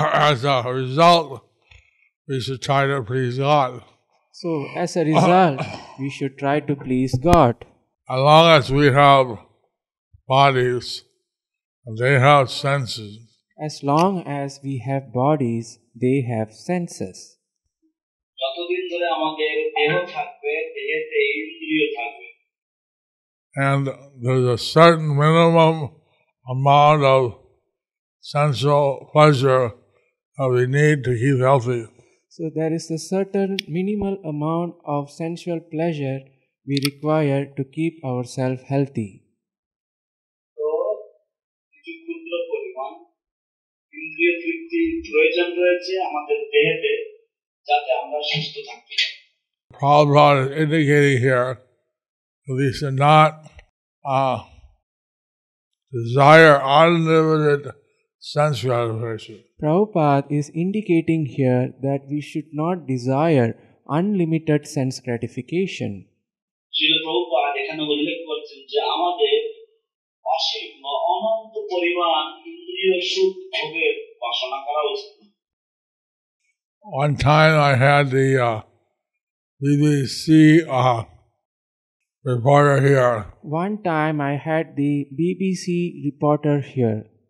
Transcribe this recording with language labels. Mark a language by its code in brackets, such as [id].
[en] As a result, we should try to please God. So, as a result, we should try to please God. As long as we have bodies, they have senses. As long as we have bodies, they have senses. [bn] যতদিন ধরে আমাদের দেহ থাকবে, দেহেতে ইন্দ্রিয় থাকবে। [en] And there's a certain minimum amount of sensual pleasure that we need to keep healthy. So there is a certain minimal amount of sensual pleasure we require to keep ourselves healthy. [bn] তো কিছু ক্ষুদ্র পরিমাণ ইন্দ্রিয় তৃপ্তি প্রয়োজন রয়েছে আমাদের দেহেতে যাতে আমরা সুস্থ থাকতে পারি। [en] Prabhupada is indicating here that we should not desire unlimited sense gratification. Prabhupada is indicating here that we should not desire unlimited sense gratification. [bn] Srila Prabhupada এখানে উল্লেখ করছেন যে আমাদের অসীম বা অনন্ত পরিমাণ ইন্দ্রিয় সুখ ভোগের বাসনা করা উচিত না। [en] One time I had the BBC reporter here. One time I had the BBC reporter here.